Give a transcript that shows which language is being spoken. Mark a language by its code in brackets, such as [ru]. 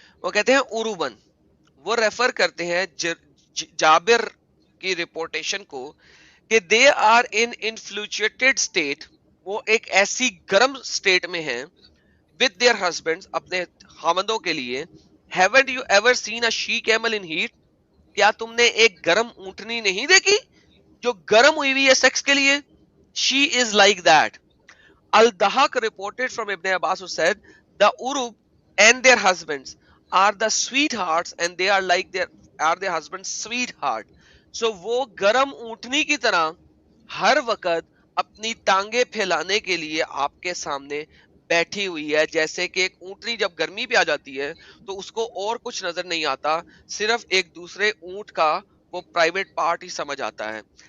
[hi] वो कहते हैं उरूबन, वो रेफर करते हैं जाबिर की रिपोर्टेशन को कि [en] they are in inflated state, [hi] वो एक ऐसी गर्म स्टेट में हैं, [en] with their husbands, [hi] अपने खामंदों के लिए। [en] haven't you ever seen a she camel in heat, [hi] क्या तुमने एक गर्म ऊंटनी नहीं देखी जो गर्म हुई हुई है सेक्स के लिए? [en] She is like that. Al-Dahak reported from Ibn Abbas who said, the Urub and their husbands are the sweethearts and they are like their husband's sweetheart. [hi] So वो गरम ऊंटनी की तरह हर वक्त अपनी टांगे फैलाने के लिए आपके सामने बैठी हुई है। जैसे कि एक ऊंटनी जब गर्मी पे आ जाती है तो उसको और कुछ नजर नहीं आता, सिर्फ एक दूसरे ऊंट का वो प्राइवेट पार्ट ही समझ आता है।